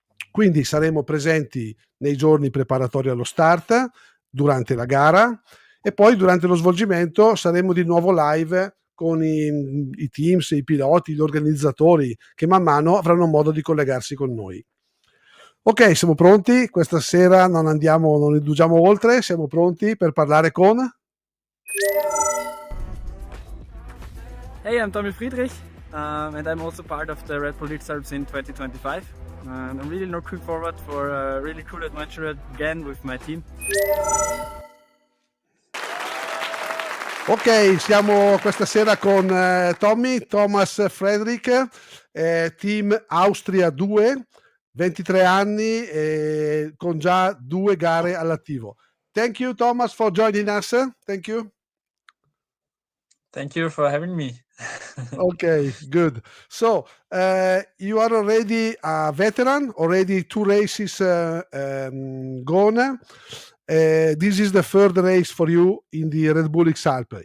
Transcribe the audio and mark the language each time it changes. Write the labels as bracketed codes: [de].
[it] Quindi saremo presenti nei giorni preparatori allo start, durante la gara e poi durante lo svolgimento saremo di nuovo live con i teams, i piloti, gli organizzatori che man mano avranno modo di collegarsi con noi. Ok, siamo pronti? Questa sera non indugiamo oltre, siamo pronti per parlare con... [en] Hey, I'm Tommy Friedrich, and I'm also part of the Red Bull XAlps in 2025. And I'm really looking forward for a really cool adventure again with my team. [it] Ok, siamo questa sera con Thomas Friedrich, team Austria 2, 23 anni e con già 2 gare all'attivo. [en] Thank you Thomas for joining us. Thank you. Thank you for having me. Okay, good. So you are already a veteran, already 2 races gone. This is the third race for you in the Red Bull XAlp.